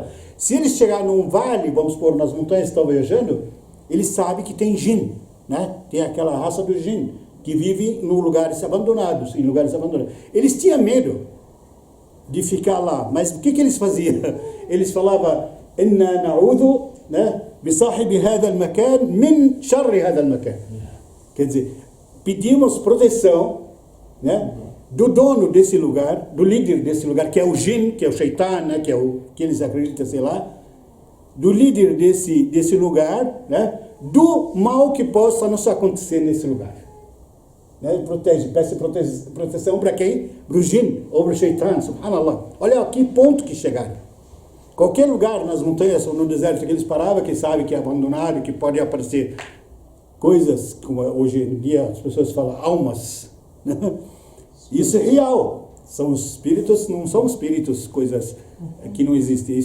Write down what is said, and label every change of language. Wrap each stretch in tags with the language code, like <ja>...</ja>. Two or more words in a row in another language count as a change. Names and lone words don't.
<pt>Se eles chegarem num vale, vamos supor, nas montanhas que estão viajando, eles sabem que tem jinn, né? Tem aquela raça do jinn, que vive em lugares abandonados, Eles tinham medo de ficar lá, mas o que eles faziam? Eles falavam,</pt> <ar>إنا نعوذ, né? بصاحب هذا المكان من شر هذا المكان.</ar> <pt>Quer dizer, pedimos proteção, né? Do dono desse lugar, do líder desse lugar, que é o jinn, que é o shaitan, né? Que eles acreditam, sei lá, do líder desse lugar, né? Do mal que possa nos acontecer nesse lugar. Né? Peça proteção para quem? Para o jinn ou para o shaitan, subhanallah. Olha a que ponto que chegaram. Qualquer lugar nas montanhas ou no deserto que eles paravam, que sabe que é abandonado, que pode aparecer coisas, como hoje em dia as pessoas falam, almas. Né? Isso é real. São espíritos, não são espíritos, coisas que não existem.</pt>